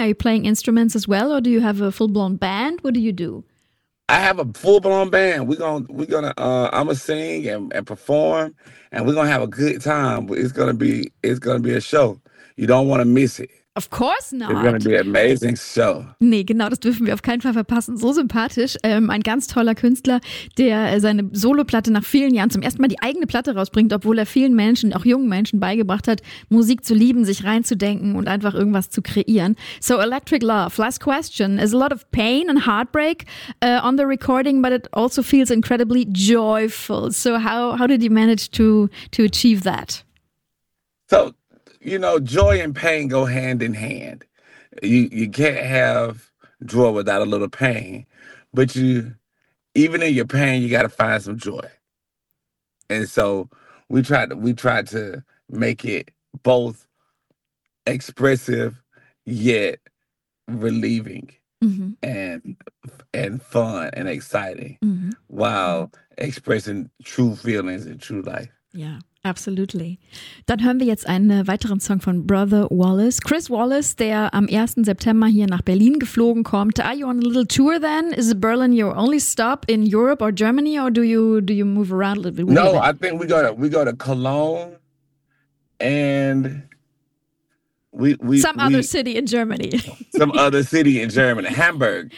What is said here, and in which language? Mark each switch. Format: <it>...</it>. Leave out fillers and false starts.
<en>Are you playing instruments as well? Or do you have a full-blown band? What do you do? I have a full-blown band. I'm gonna sing and perform, and we're gonna have a good time. It's gonna be a show. You don't want to miss it. Of course not. It's gonna be an amazing show.</en> <de>Nee, genau, das dürfen wir auf keinen Fall verpassen. So sympathisch. Ein ganz toller Künstler, der seine Soloplatte nach vielen Jahren zum ersten Mal die eigene Platte rausbringt, obwohl er vielen Menschen, auch jungen Menschen, beigebracht hat, Musik zu lieben, sich reinzudenken und einfach irgendwas zu kreieren.</de> <en>So, Electric Love, last question. There's a lot of pain and heartbreak on the recording, but it also feels incredibly joyful. So how did you manage to achieve that? So, you know, joy and pain go hand in hand. You can't have joy without a little pain. But you, even in your pain, you got to find some joy. And so we tried to make it both expressive yet relieving and fun and exciting while expressing true feelings and true life. Yeah. Absolutely.</en> <de>Dann hören wir jetzt einen weiteren Song von Brother Wallace. Chris Wallace, der am 1. September hier nach Berlin geflogen kommt.</de> <en>Are you on a little tour then? Is Berlin your only stop in Europe or Germany, or do you move around a little bit? No, I think we go to Cologne and other city in Germany. Some other city in Germany. Hamburg.</en>